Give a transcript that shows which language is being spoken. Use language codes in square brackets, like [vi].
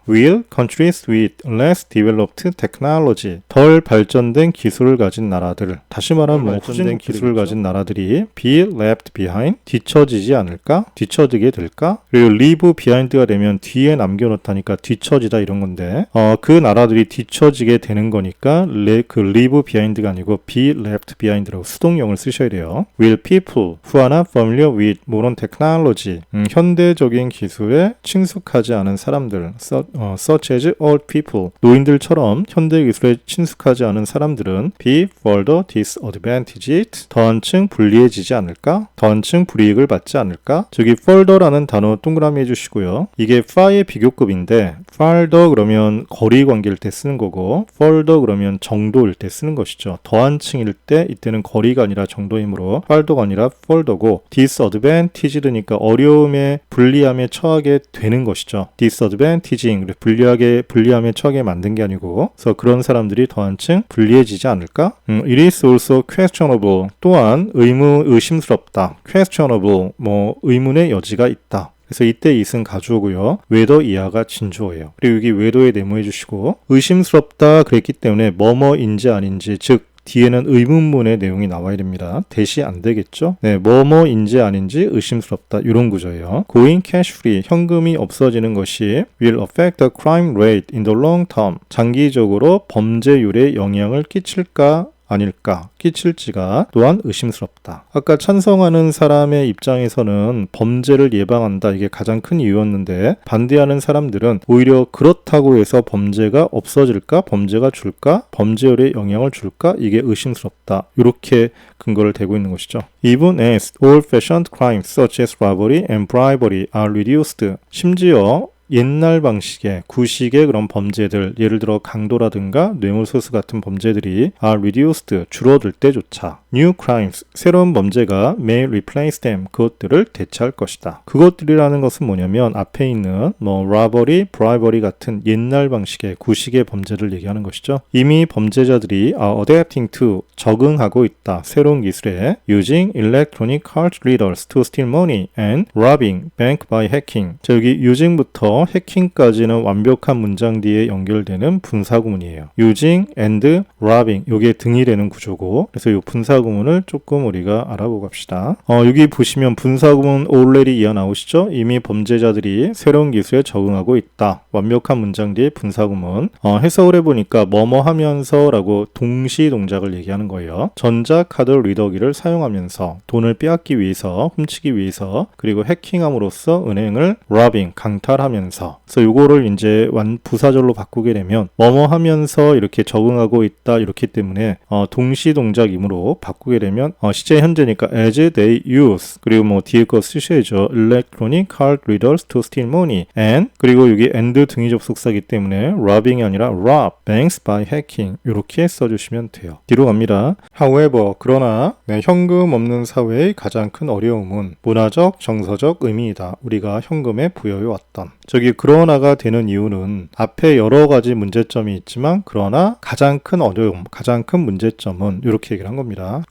[en] Will countries with less developed technology, [ko] 덜 발전된 기술을 가진 나라들, 다시 말하면 후진된 기술을 가진 나라들이 [en] be left behind, [ko] 뒤처지지 않을까? 뒤처지게 될까? 그리고 [en] leave behind [ko] 가 되면 뒤에 남겨놓다니까 뒤처지다 이런 건데, 그 나라들이 뒤처지게 되는 거니까 그 leave behind가 아니고 [en] be left behind [ko] 라고 수동형을 쓰셔야 돼요. [en] Will people who are not familiar with modern technology, [ko] 현대적인 기술에 친숙하지 않은 사람들, [en] such as old people, [ko] 노인들처럼 현대 기술에 친숙하지 않은 사람들은 [en] be further disadvantaged, [ko] 더 한층 불리해지지 않을까? 더 한층 불이익을 받지 않을까? 저기 further라는 단어 동그라미 해주시고요. 이게 far의 비교급인데 farther 그러면 거리 관계일 때 쓰는 거고, further 그러면 정도일 때 쓰는 것이죠. 더 한층일 때 이때는 거리가 아니라 정도이므로 farther가 아니라 further고, disadvantaged니까 어려움에 불리함에 처하게 되는 것이죠. disadvantaging, 불리함에 처하게 만든 게 아니고, 그래서 그런 사람들이 더 한층 불리해지지 않을까? [en] It is also questionable. [ko] 또한 의심스럽다. questionable, 의문의 여지가 있다. 그래서 이때 it은 가주어고요. whether 이하가 진주어예요. 그리고 여기 whether에 네모해 주시고 의심스럽다 그랬기 때문에 뭐뭐인지 아닌지, 즉 뒤에는 의문문의 내용이 나와야 됩니다. 대시 안 되겠죠? 네, 뭐뭐인지 아닌지 의심스럽다. 이런 구조예요. [en] Going cash free, [ko] 현금이 없어지는 것이 [en] will affect the crime rate in the long term. [ko] 장기적으로 범죄율에 영향을 끼칠까? 아닐까, 끼칠지가 또한 의심스럽다. 아까 찬성하는 사람의 입장에서는 범죄를 예방한다, 이게 가장 큰 이유였는데 반대하는 사람들은 오히려 그렇다고 해서 범죄가 없어질까, 범죄가 줄까, 범죄율에 영향을 줄까, 이게 의심스럽다. 이렇게 근거를 대고 있는 것이죠. [en] Even as old-fashioned crimes such as robbery and bribery are reduced. [ko] 심지어 옛날 방식의 구식의 그런 범죄들, 예를 들어 강도라든가 뇌물소수 같은 범죄들이 [en] are reduced, [ko] 줄어들 때조차 [en] new crimes, [ko] 새로운 범죄가 [en] may replace them, [ko] 그것들을 대체할 것이다. 그것들이라는 것은 뭐냐면 앞에 있는 robbery, bribery 같은 옛날 방식의 구식의 범죄를 얘기하는 것이죠. 이미 범죄자들이 [en] are adapting to, [ko] 적응하고 있다. 새로운 기술에 [en] using electronic card readers to steal money and robbing bank by hacking. [ko] 자, 여기 using부터 해킹까지는 완벽한 문장 뒤에 연결되는 분사구문이에요. [en] using and robbing, [ko] 요게 등이 되는 구조고, 그래서 이 분사구문을 조금 우리가 알아보고 갑시다. 여기 보시면 분사구문 already 이하 나오시죠? 이미 범죄자들이 새로운 기술에 적응하고 있다. 완벽한 문장 뒤에 분사구문. 해석을 해보니까 뭐뭐 하면서 라고 동시 동작을 얘기하는 거예요. 전자카드 리더기를 사용하면서 돈을 빼앗기 위해서, 훔치기 위해서, 그리고 해킹함으로써 은행을 robbing, 강탈하면서, 그래서 요거를 이제 부사절로 바꾸게 되면 뭐뭐 하면서 이렇게 적응하고 있다, 이렇기 때문에 동시 동작이므로 바꾸게 되면 시제 현재니까 [en] as they use, [ko] 그리고 뒤에 거 쓰셔야죠. [en] electronic card readers to steal money and, [ko] 그리고 여기 [en] and [ko] 등위 접속사기 때문에 [en] robbing이 아니라 rob banks by hacking, [ko] 이렇게 써주시면 돼요. 뒤로 갑니다. However, 그러나 현금 없는 사회의 가장 큰 어려움은 문화적, 정서적 의미이다. 우리가 현금에 부여해왔던. 저기 그러나가 되는 이유는 앞에 여러 가지 문제점이 있지만 그러나 가장 큰 어려움, 가장 큰 문제점은 이렇게 얘기를 한 겁니다.